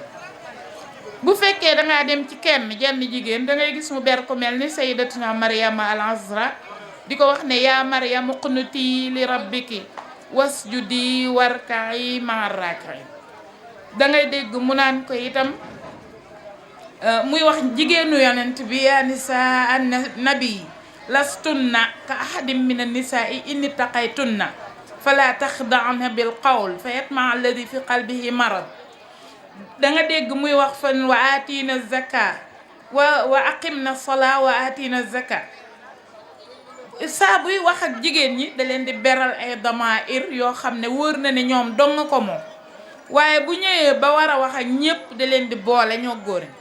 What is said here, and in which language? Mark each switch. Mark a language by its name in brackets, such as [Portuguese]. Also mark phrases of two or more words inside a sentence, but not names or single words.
[Wolof] bu fekkee dangaa dem ci kenn jenn jigéen dangay gis mu ber ko mel ni [Arabic] سيدتنا مريم العذراء [Wolof] di ko wax ne [Arabic] يا مريم اقنتي لربك واسجدي واركعي مع الراكعين. [Wolof] dangay dégg mu naan ko itam muy wax jigéenu yonent bi [Arabic] يا نساء النبي لستن كأحد من النساء إن اتقيتن فلا تخضعن بالقول فيطمع الذي في قلبه مرض. [Wolof] danga dégg muy wax [Arabic] فان وآتين الزكاة وأقمن الصلاة وآتين الزكاة. [Wolof] saa buy wax ak jigéen ñi da leen di beral ay damair yoo xam ne wóor na ne ñoom dong ko moom, waaye bu ñëwee ba war a wax ak ñépp da leen di boole ñoo góor ñi.